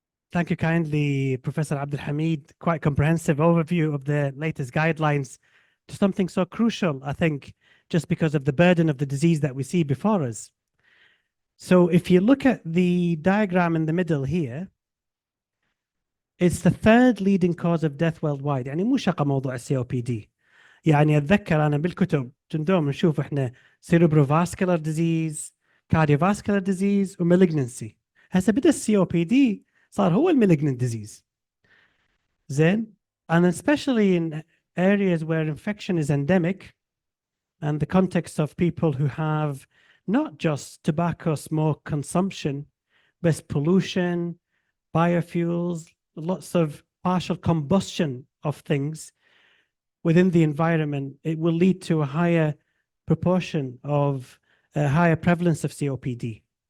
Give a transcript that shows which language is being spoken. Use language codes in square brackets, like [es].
[en] Thank you kindly, Professor Abdul Hamid. Quite comprehensive overview of the latest guidelines to something so crucial, I think, just because of the burden of the disease that we see before us. So if you look at the diagram in the middle here, it's the third leading cause of death worldwide. [ar] يعني مو شقة موضوع COPD. يعني أتذكر أنا بالكتب دوم نشوف إحنا [en] cerebrovascular disease, cardiovascular disease [ar] وmalignancy. هسه بدأ COPD صار هو malignant disease. [en] زين, and especially in areas where infection is endemic and the context of people who have not just tobacco smoke consumption, but pollution, biofuels, lots of partial combustion of things within the environment, it will lead to a higher proportion of a higher prevalence of COPD.